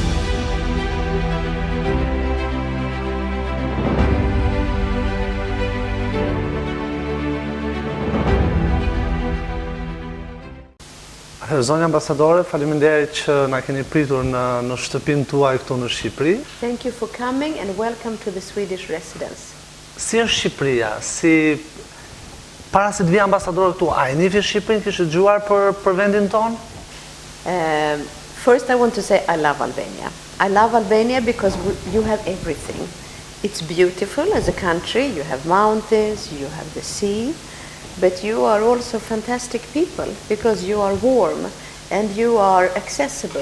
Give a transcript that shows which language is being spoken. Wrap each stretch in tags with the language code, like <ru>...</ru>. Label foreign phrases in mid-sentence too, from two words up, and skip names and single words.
<sq>Zonja ambasadore, faleminderit që na keni pritur në shtëpinë tuaj këtu në Shqipëri.</sq> <en>Thank you for coming and welcome to the Swedish residence.</en> <sq>Si është Shqipëria? Para se të vi ambasadore këtu, a e njihni Shqipërinë, kishte dëgjuar për vendin tonë?</sq> <en>First I want to say I love Albania. I love Albania because you have everything. It's beautiful as a country, you have mountains, you have the sea. But you are also fantastic people because you are warm and you are accessible.</en>